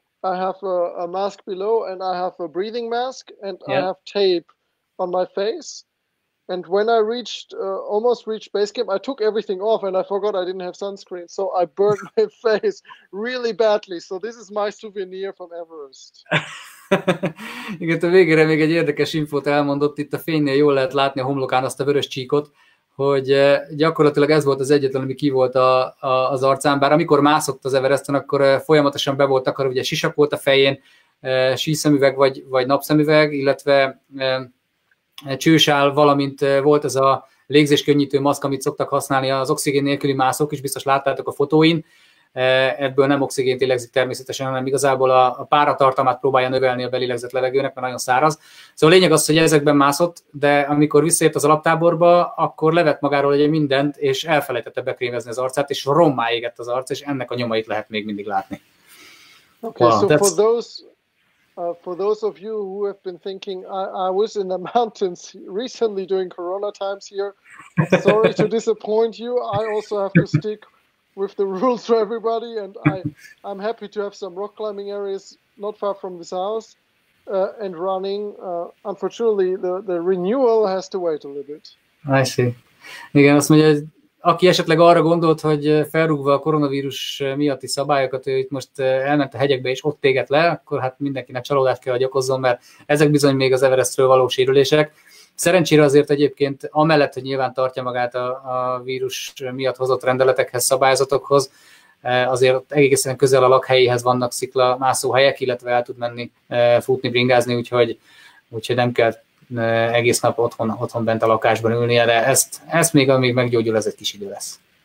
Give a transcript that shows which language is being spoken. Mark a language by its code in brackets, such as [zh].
[en] I have a mask below, and I have a breathing mask, and I have tape on my face. And when I almost reached base camp, I took everything off, and I forgot I didn't have sunscreen, so I burned my face really badly. So this is my souvenir from Everest. [hu] Igen, a végére még egy érdekes infót elmondott, itt a fénynél jól lehet látni a homlokán azt a vörös csíkot, hogy gyakorlatilag ez volt az egyetlen, ami ki volt az arcán, bár amikor mászott az Everesten, akkor folyamatosan be volt takarva, ugye sisak volt a fején, síszemüveg vagy napszemüveg, illetve csősál, valamint volt ez a légzéskönnyítő maszk, amit szoktak használni az oxigén nélküli mászók is, biztos láttátok a fotóin. Ebből nem oxigént lélegzik természetesen, hanem igazából a páratartalmát próbálja növelni a belélegzett levegőnek, mert nagyon száraz. Szóval a lényeg az, hogy ezekben mászott, de amikor visszaért az alaptáborba, akkor levett magáról egy mindent, és elfelejtette bekrémezni az arcát, és rommá égett az arc, és ennek a nyomait lehet még mindig látni. [en] Okay, wow, so for those of you who have been thinking, I was in the mountains recently during Corona times here. Sorry to disappoint you. I also have to stick with the rules for everybody, and I'm happy to have some rock climbing areas not far from this house and running. Unfortunately, the renewal has to wait a little bit. I see. [hu] Igen, azt mondja, aki esetleg arra gondolt, hogy felrúgva a koronavírus miatti szabályokat, ő itt most elment a hegyekbe és ott égett le, akkor hát mindenkinek csalódást kell, hogy okozzon, mert ezek bizony még az Everestről való sérülések. Szerencsére azért egyébként amellett, hogy nyilván tartja magát a vírus miatt hozott rendeletekhez, szabályzatokhoz, azért egészen közel a lakhelyéhez vannak sziklamászóhelyek, illetve el tud menni futni, bringázni, úgyhogy nem kell egész nap otthon bent a lakásban ülnie, de ezt még amíg meggyógyul, ez egy kis idő lesz.